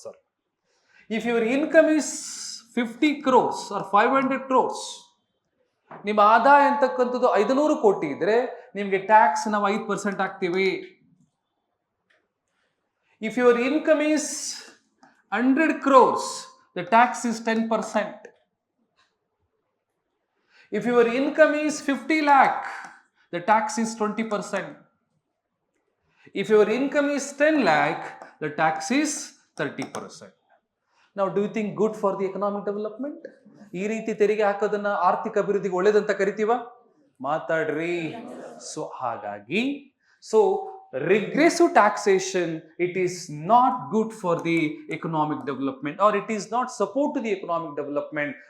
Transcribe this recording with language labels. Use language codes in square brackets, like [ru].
[en] sorry, if your income is 50 crores or 500 crores, [kn] ನಿಮ್ಮ ಆದಾಯ ಅಂತಕ್ಕಂಥದ್ದು 500 ಕೋಟಿ ಇದ್ರೆ ನಿಮ್ಗೆ ಟ್ಯಾಕ್ಸ್ ನಾವು 5% ಹಾಕ್ತೀವಿ. [en] If your income is 100 crores, the tax is 10%. If your income is 50 lakh, the tax is 20%. If your income is 10 lakh, the tax is 30%. Now, do you think good for the economic development? [kn] ಈ ರೀತಿ ತೆರಿಗೆ ಹಾಕೋದನ್ನ ಆರ್ಥಿಕ ಅಭಿವೃದ್ಧಿಗೆ ಒಳ್ಳೇದಂತ ಕರಿತೀವ? ಮಾತಾಡ್ರಿ. [en] so [kn] ಹಾಗಾಗಿ, [en] So regressive taxation, it is not good for the economic development, or it is not support to the economic development.